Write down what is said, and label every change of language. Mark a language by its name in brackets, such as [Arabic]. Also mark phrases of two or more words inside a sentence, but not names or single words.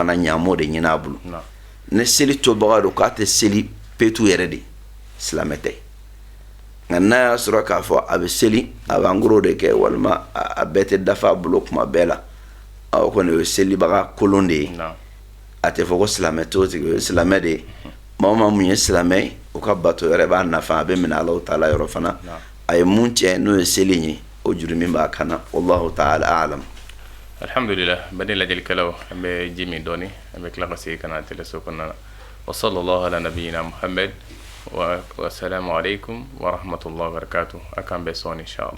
[Bambara] fana ɲaamo de ɲini a bolo ni seli tobaga don k'a tɛ seli petu yɛrɛ de silamɛ tɛ nka n'a y'a sɔrɔ k'a fɔ a bɛ seli a b'an goro de kɛ walima a bɛɛ tɛ dafa a bolo kuma bɛɛ la o kɔni o ye selibaga kolon de ye a tɛ fɔ ko silamɛ t'o tigi o ye silamɛ de ye maa o maa mun ye silamɛ ye o ka bato yɛrɛ b'a nafa a bɛ minɛ [Arabic] الله تعالى [Bambara] yɔrɔ fana a ye mun tiɲɛ n'o ye seli ye o juru min b'a kan na [Arabic] والله تعالى أعلم. [Bambara] alhamdulillah bani lajɛlikɛlaw an bɛ ji min dɔɔni an bɛ tila ka segin ka na teleso kɔnɔna na [Arabic] وصلى الله على نبينا محمد والسلام عليكم ورحمة الله وبركاته [Bambara] a k'an bɛɛ sɔn inshallah.